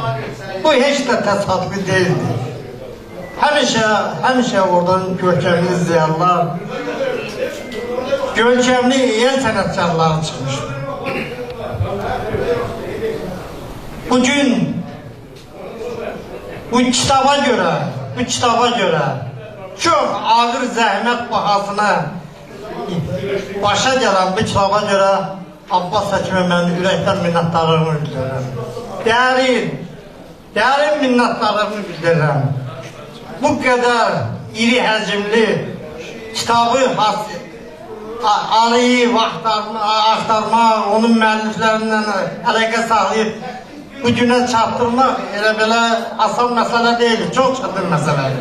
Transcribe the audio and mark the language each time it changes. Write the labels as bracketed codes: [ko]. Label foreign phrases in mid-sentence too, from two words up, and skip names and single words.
[tr] Bu hiç de tesadüfi değildi. [az] Həmişə oradan görkəmli ziyanlar, görkəmli el sənətkarları çıxmışdı. [tr] Bugün bu kitaba göre çok ağır zahmet bahasına başa gelen bu kitaba göre Abbas Həkimə [az] mən ürəkdən minnətdarlığımı bildirirəm. Dərin minnətdarlığımı bildirirəm. [tr] Bu kadar [az] iri həcmli kitabı arayıb, axtarmaq, onun müəlliflərindən əlaqə saxlayıb bu günə çatdırmaq elə belə asan məsələ deyil, çox çətin məsələdir.